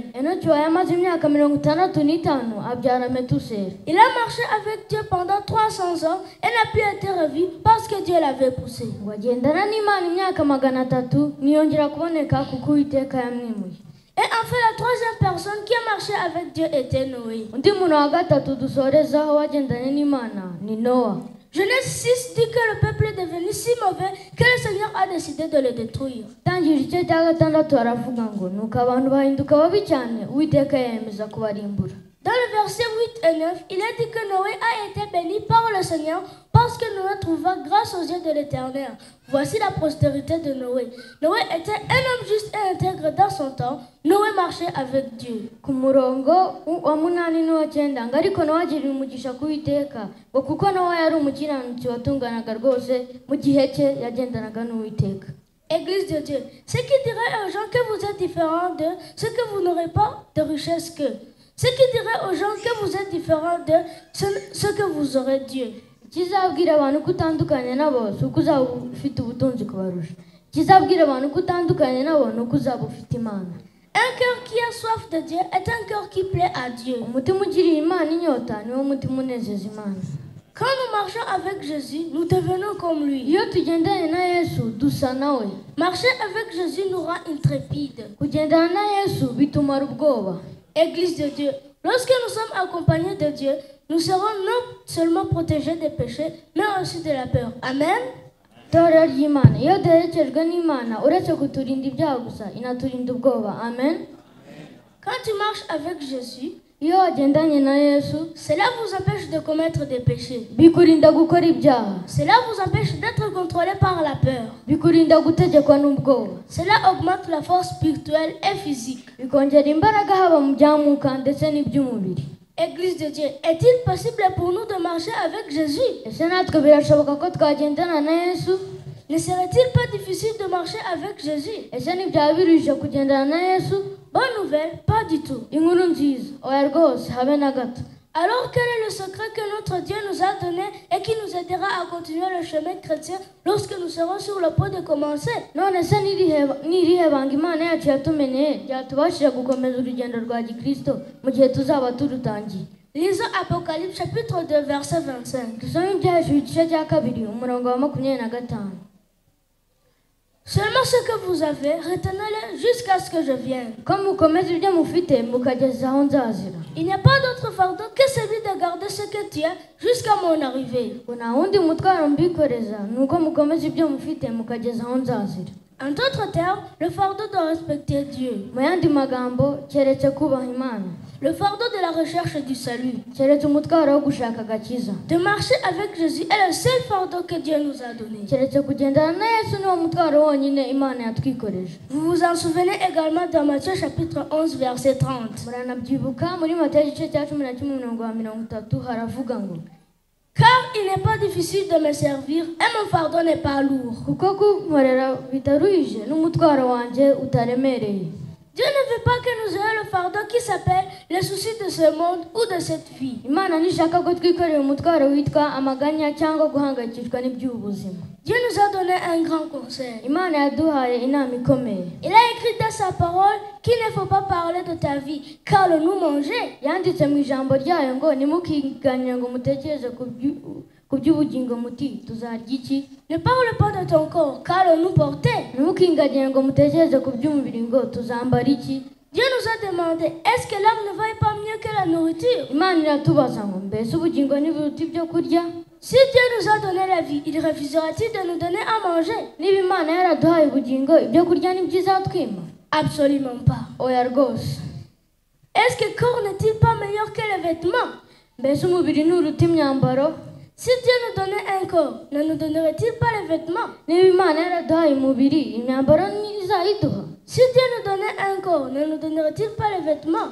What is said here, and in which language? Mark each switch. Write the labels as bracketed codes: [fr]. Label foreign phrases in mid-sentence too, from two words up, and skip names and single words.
[rw] Enoki yamaze imyaka 65 abyara Metusela. [fr] Il a marché avec Dieu pendant 300 ans et n'a plus été revu parce que Dieu l'avait poussé. [rw] ngo agendana n'Imana imyaka 300 ntiyongera kuboneka kuko Uwiteka yamwimuye. [fr] Et enfin, la troisième personne qui a marché avec Dieu était Noé. [rw] undi muntu wa gatatu dusorezaho wagendanye n'Imana ni Nowa. [fr] Genèse 6 dit que le peuple est devenu si mauvais que le Seigneur a décidé de le détruire. [rw] Tangiriro igice cya gatandatu haravuga ngo nuko abantu bahinduka babi cyane Uwiteka yemeza kubarimbura. [fr] Dans le verset 8 et 9, il est dit que Noé a été béni par le Seigneur parce que Noé trouva grâce aux yeux de l'Éternel. Voici la postérité de Noé. Noé était un homme juste et intègre dans son temps. Noé marchait avec Dieu. [rw] Ku murongo wa 8 n'uwa 9 ngo ariko Nowa agirira umugisha ku Uwiteka ngo kuko Nowa yari umukiranutsi watunganaga rwose mu gihe cye yagendanaga n'Uwiteka. [fr] Église de Dieu, ce qui dirait aux gens que vous êtes différents d'eux, c'est que vous n'aurez pas de richesse qu'eux. Ce qui dirait aux gens que vous êtes différents d'eux, c'est que vous aurez Dieu. [rw] Kizabwira abantu ko utandukanye nabo si uko uzaba ufite ubutunzi kubarusha. Kizabwira abantu ko utandukanye nabo ni uko uzaba ufite Imana. [fr] Un cœur qui a soif de Dieu est un cœur qui plaît à Dieu. [rw] Umutima ugiriye Imana inyota niwo mutima unezeza Imana. [fr] Quand nous marchons avec Jésus, nous devenons comme lui. [rw] Iyo tugendanye na Yesu dusa nawe. [fr] Marcher avec Jésus nous rend intrépides. [rw] Kugendana na Yesu bitumara ubwoba. [fr] Église de Dieu, lorsque nous sommes accompagnés de Dieu, nous serons non seulement protégés des péchés, mais aussi de la peur. Amen. [rw] Itorero ry'Imana iyo duherekejwe n'Imana uretse kuturinda ibyaha gusa inaturinda ubwoba. Amen. [fr] Quand tu marches avec Jésus, [rw] iyo wagendanye na Yesu [fr] cela vous empêche de commettre des péchés. [rw] bikurinda gukora ibyaha. [fr] Cela vous empêche d'être contrôlé par la peur. [rw] Bikurinda gutegekwa n'ubwoba. [fr] Cela augmente la force spirituelle et physique. [rw] Bikongera imbaraga haba mu by'umwuka ndetse n'iby'umubiri. [fr] Église de Dieu, est-il possible pour nous de marcher avec Jésus? [rw] Ese natwe birashoboka ko twagendana na Yesu? [fr] Ne serait-il pas difficile de marcher avec Jésus? [rw] Ese ntibyaba biruhije kugendana na Yesu? [fr] Bonne nouvelle, pas du tout. [rw] Inkuru nziza oya rwose habe na gato. [fr] Alors quel est le secret que notre Dieu nous a donné et qui nous aidera à continuer le chemin chrétien lorsque nous serons sur le point de commencer? [rw] None se n'irihe banga Imana yacu yatumeneye ryatubashije gukomeza urugendo rwa Gikristo mu gihe tuzaba turutangiye? [fr] Lisons Apocalypse chapitre 2 verset 25. [rw] Dusome ibyahejuru igice cya 2 umurongo wa 25. [fr] Seulement ce que vous avez, retenez-le jusqu'à ce que je vienne. [rw] Ko mukomeza ibyo mufite mukageza aho nzazira. [fr] Il n'y a pas d'autre fardeau que celui de garder ce que tu as jusqu'à mon arrivée. [rw] Ngo nta wundi mutwaro mbikoreza ni uko mukomeza ibyo mufite mukageza aho nzazira. [fr] En d'autres termes, le fardeau de respecter Dieu. [rw] Mu yandi magambo keretse kubaha Imana. [fr] Le fardeau de la recherche du salut. [rw] Keretse umutwaro wo gushaka agakiza. [fr] De marcher avec Jésus est le seul fardeau que Dieu nous a donné. [rw] Keretse kugendana na Yesu niwo mutwaro wonyine Imana yatwikoreje. [fr] Vous vous en souvenez également dans Matthieu chapitre 11 verset 30. [rw] Muranabyibuka muri Matayo igice cya 11 umurongo wa 30 haravuga ngo [fr] car il n'est pas difficile de me servir et mon fardeau n'est pas lourd. [rw] kuko kunkorera bitaruhije n'umutwaro wanjye utaremereye. [fr] Dieu ne veut pas que nous ayons le fardeau qui s'appelle les soucis de ce monde ou de cette vie. [rw] Imana ntishaka ko twikorera umutwaro witwa amaganya cyangwa guhangayikishwa n'iby'ubuzima. [fr] Dieu nous a donné un grand conseil. [rw] Imana yaduhaye inama ikomeye. [fr] Il a écrit dans sa parole qu'il ne faut pas parler de ta vie, car le nous manger. [rw] Yanditse mu ijambo ryayo ngo nimukiganire ngo mutekereze ku by'ubugingo muti tuzarya iki. [fr] Ne parle pas de ton corps, car le nous porter. [rw] Ntimukingagire ngo mutekereze ku by'umubiri ngo tuzambara iki. [fr] Dieu nous a demandé, est-ce que l'âme ne vaut pas mieux que la nourriture? [rw] Imana iratubaza ngo mbese ubugingo ntiburuta ibyo kurya? [fr] Si Dieu nous a donné la vie, il refusera-t-il de nous donner à manger? [rw] Niba Imana yaraduhaye ubugingo ibyo kurya ntibizatwima? [fr] Absolument pas. [rw] Oya rwose. [fr] Est-ce que le corps n'est-il pas meilleur que les vêtements? [rw] Mbese umubiri nturuta imyambaro? [fr] Si Dieu nous donnait un corps, ne nous donnerait-il pas les vêtements? [rw] Niba Imana yaraduhaye umubiri imyambaro ntizayiduha? [fr] Si Dieu nous donnait un corps, ne nous donnerait-il pas les vêtements?